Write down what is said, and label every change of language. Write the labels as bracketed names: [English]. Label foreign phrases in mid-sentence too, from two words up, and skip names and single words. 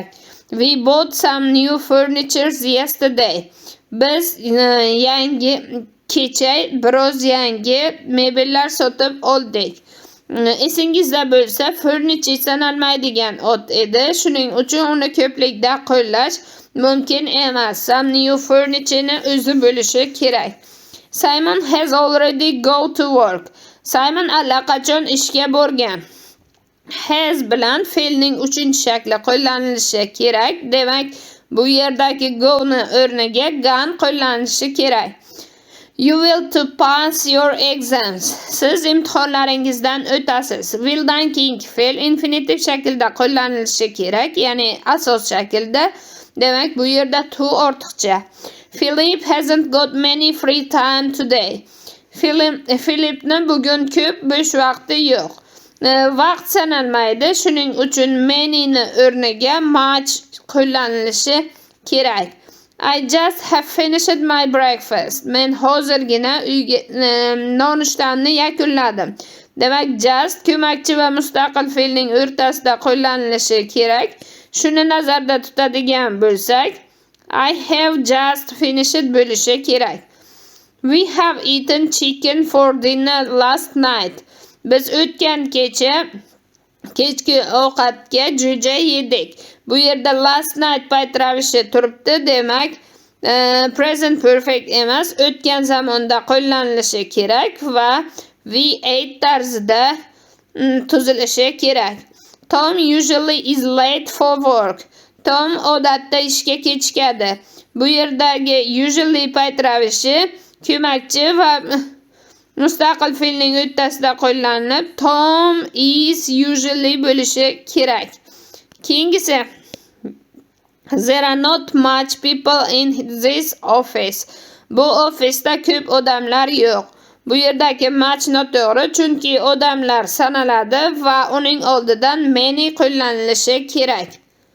[English] We bought some new furniture yesterday. [Uzbek] Biz kecha biroz yangi mebellar sotib oldik. Esingizda bo'lsa, furniture sanalmaydigan ot edi. Shuning uchun uni ko'plikda qo'llash mumkin emas. [English] Some new furniture- [Uzbek] ni o'zi bo'lishi kerak. [English] Simon has already go to work. [Uzbek] Simon allaqachon ishga borgan. Has bilan fe'lning 3-shakli qo'llanilishi kerak. Demak, bu yerdagi go ni o'rniga gone qo'llanilishi kerak. [English] You will to pass your exams. [Uzbek] Siz imtihonlaringizdan o'tasiz. Will'dan keyingi fe'l infinitiv shaklda qo'llanilishi kerak, ya'ni asos shaklda. Demak, bu yerda to ortiqcha. [English] Philip hasn't got many free time today. [Uzbek] Philipni bugun ko'p bo'sh vaqti yo'q. Vaqt sanalmaydi, shuning uchun many ni o'rniga much qo'llanilishi kerak. [English] I just have finished my breakfast. [Uzbek] Men hozirgina nonushtamni yakunladim. Demak, just ko'makchi va mustaqil fe'lning o'rtasida qo'llanilishi kerak. Shuni nazarda tutadigan bo'lsak, [English] I have just finished [Uzbek] bo'lishi kerak. [English] We have eaten chicken for dinner last night. [Uzbek] Biz o'tgan kecha kechki ovqatga jo'ja yedik. Bu yerda [English] last night [Uzbek] payt ravishi turibdi, demak [English] present perfect [Uzbek] emas, o'tgan zamonda qo'llanilishi kerak va [English] we ate [Uzbek] tarzida tuzilishi kerak. [English] Tom usually is late for work. [Uzbek] Tom odatda ishga kechikadi. Bu yerdagi usually payt ravishi ko'makchi va mustaqil fe'lning o'rtasida qo'llanilib, [English] Tom is usually [Uzbek] bo'lishi kerak. Keyingisi, [English] there are not much people in this office. [Uzbek] Bu ofisda ko'p odamlar yo'q. Bu yerdagi much noto'g'ri, chunki odamlar sanaladi va uning oldidan many qo'llanilishi kerak.